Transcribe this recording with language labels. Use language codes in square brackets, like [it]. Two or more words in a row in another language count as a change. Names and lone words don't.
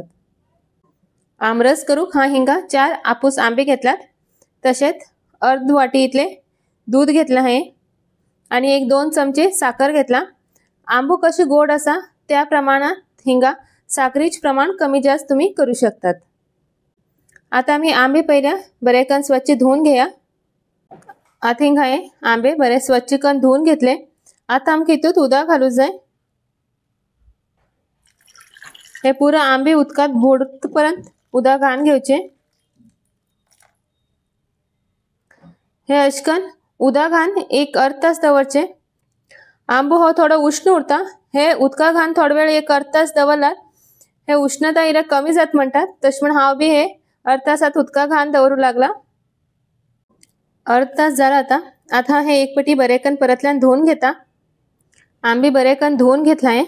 [kok] आमरस करूक हा हिंगा 4 आपूस आंबे घेतलात, तसेच अर्ध वाटी इतले दूध घेतला आहे आणि 1-2 चमचे साखर घेतला। आंबो कशी गोड असा त्या प्रमाणात हिंगा साखरीच प्रमाण कमी जास्त तुम्ही करू शकतात। आता मी आंबे पहिल्या बरेकन स्वच्छ धुवून घ्या। आता हिंगा हे आंबे बरे स्वच्छ कन धुवून घेतले। आता आमके इतूत उदक घालू जाय। हे पूरा आंबे उदकात बुडपर्यंत उदक घाण घेवचे। हे अशकन उदक घाण एक अर्ध तास दवरचे। आंबो हो थोडा उष्ण उरता, हे उदका घाण थोडा वेळ एक अर्ध तास दवरल्यार हे उष्णता इरा कमी जात म्हणतात। तश म्हण हांव बी हे अर्ध तासात उदका घाण दवरू लागला। अर्ध तास जाला आता हे एक पटी बरेकन परतल्यान धुवून घेता। आंबे बरेकन धुवून घेतला आहे।